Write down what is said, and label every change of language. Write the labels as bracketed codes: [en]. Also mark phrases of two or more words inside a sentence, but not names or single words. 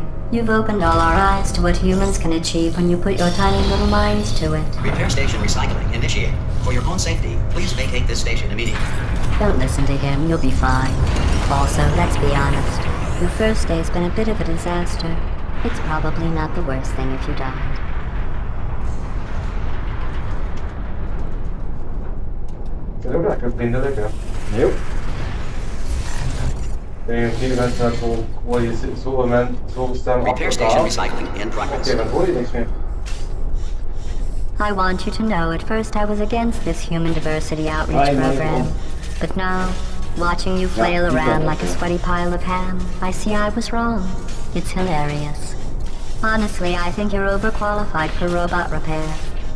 [en] You've opened all our eyes to what humans can achieve when you put your tiny little minds to it. Repair station recycling initiated. For your own safety, please vacate this station immediately. Don't listen to him, you'll be fine. Also, let's be honest. Your first day's been a bit of a disaster. It's probably not the worst thing if you died. [pt] Lembra que aprendeu legal? Eu? Tem aqui [nl] mensen zo staan [en] Repair station recycling in progress. [nl] Oké, dan hoor je niks meer. [en] I want you to know at first I was against this human diversity outreach program. But now, watching you flail around like a sweaty pile of ham, I see I was wrong. It's hilarious. Honestly, I think you're overqualified for robot repair.